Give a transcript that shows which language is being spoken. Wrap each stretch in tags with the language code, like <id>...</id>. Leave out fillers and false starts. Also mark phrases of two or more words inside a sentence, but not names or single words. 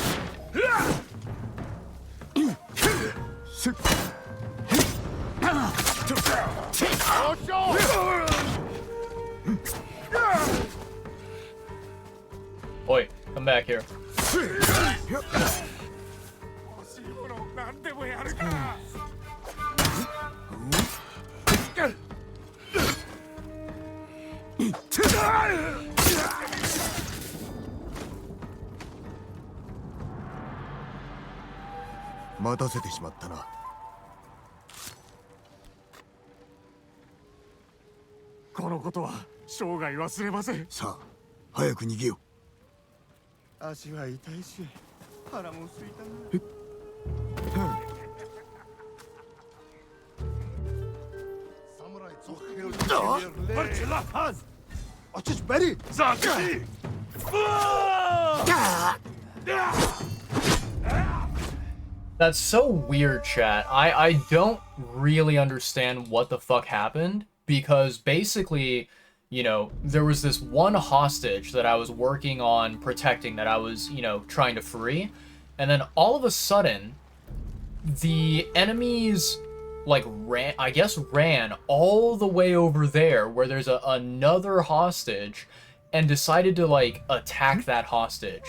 <en>Oi, come back here.</en> <ja>欲しいもの何でもやるから。待たせてしまったな。このことは生涯忘れません。さあ、早く逃げよ足は痛いし、腹も空いたな。</ja> <mn>Samurai zog Барчла хан! Очиж барь! Загти!</mn> <en>That's so weird, chat. I don't really understand what the fuck happened, because basically, you know, there was this one hostage that I was working on protecting, that I was, you know, trying to free, and then all of a sudden, the enemies, like, ran all the way over there where there's another hostage, and decided to, like, attack that hostage.</en>